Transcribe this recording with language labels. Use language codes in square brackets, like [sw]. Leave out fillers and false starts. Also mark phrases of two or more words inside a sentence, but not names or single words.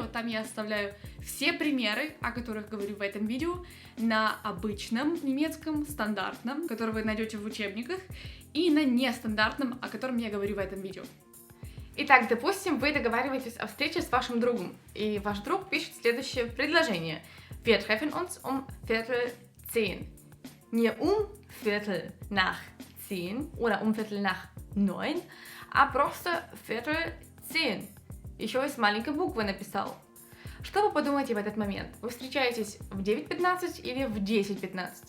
[ru] Там я оставляю все примеры, о которых говорю в этом видео, на обычном немецком, стандартном, который вы найдете в учебниках, и на нестандартном, о котором я говорю в этом видео. Итак, допустим, вы договариваетесь о встрече с вашим другом, и ваш друг пишет следующее предложение. [de] Wir treffen uns um 9:15. Не um 9:15 oder um 9:15, [ru] а просто [de] 9:15. [ru] Еще и с маленькой буквы написал. Что вы подумаете в этот момент? Вы встречаетесь в 9:15 или в 10:15?